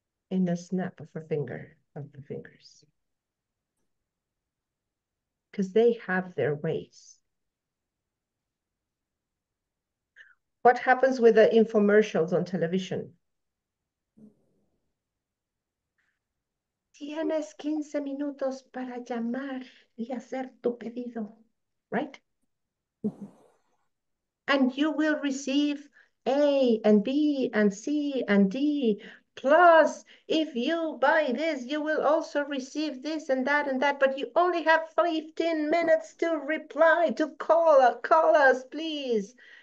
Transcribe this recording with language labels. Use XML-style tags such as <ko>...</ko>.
<en>In a snap of a finger. of the fingers. Because they have their ways. What happens with the infomercials on television?</en> <es>Tienes 15 minutos para llamar y hacer tu pedido,</es> <en>right? And you will receive A and B and C and D. Plus, if you buy this, you will also receive this and that, but you only have 15 minutes to reply, to call us, please.</en>